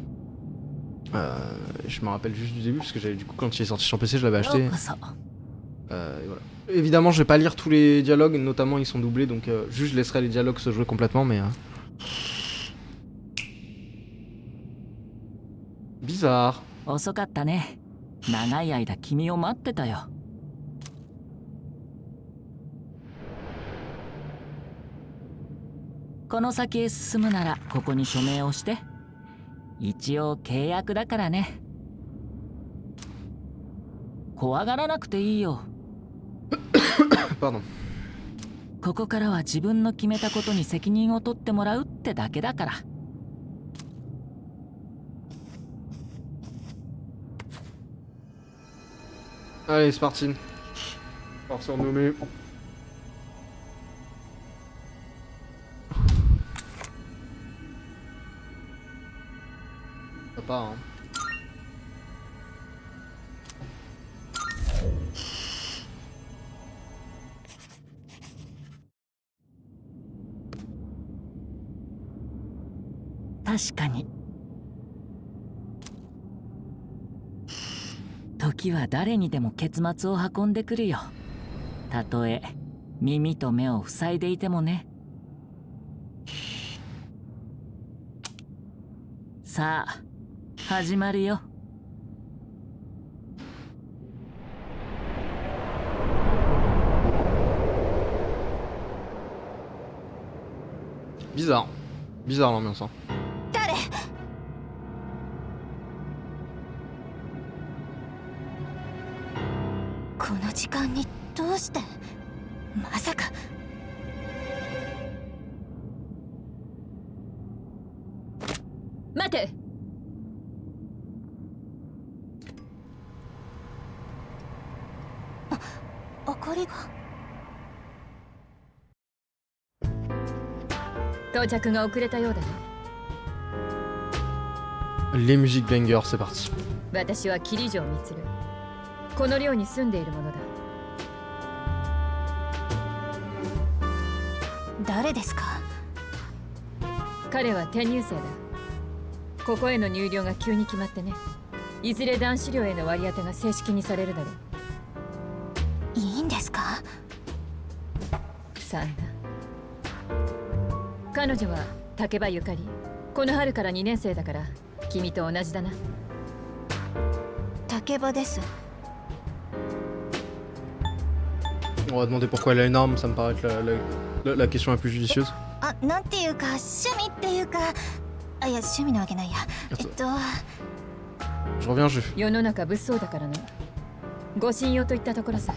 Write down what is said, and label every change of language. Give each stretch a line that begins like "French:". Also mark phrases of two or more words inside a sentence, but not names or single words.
French: Je me rappelle juste du début parce que j'avais du coup quand il est sorti sur PC je l'avais acheté. Et voilà. Évidemment je vais pas lire tous les dialogues, notamment ils sont doublés donc juste je laisserai les dialogues se jouer complètement mais... Bizarre.
Japanese: 遅かったね。長い間君を待ってたよ。この先へ進むならここに署名をして。一応契約だからね。怖がらなくていいよ。
French: Pardon.
Japanese: ここからは自分の決めたことに責任を取ってもらうってだけだから。
French: Allez, c'est parti. On va se renommer. Pas, hein.
Japanese: 確かに。時は誰にでも結末を運んでくるよ。たとえ耳と目を塞いでいてもね。さあ、始まるよ。
French: Bizarre. Bizarre l'ambiance, hein.
Japanese: 誰？この時間にどうして？まさか。待て。怒りが。到着が遅れたようだね。
French: Les musiques bangers, c'est parti.
Japanese: 私は桐城満。この寮に住んでいるものだ。誰ですか？彼は転入生だ。ここへの入寮が急に決まってね。いずれ男子寮への割り当てが正式にされるだろう。いいんですか？さあな。彼女は竹場ゆかり。この春から2年生だから君と同じだな。竹場です。
French: On va demander pourquoi elle a une arme, ça me paraît être la question la plus judicieuse.
Japanese: あ、なんていうか趣味っていうか、あ、いや趣味なわけないや。
French: Je reviens, je...
Japanese: 世の中物騒だからな。ご信用といったところさ。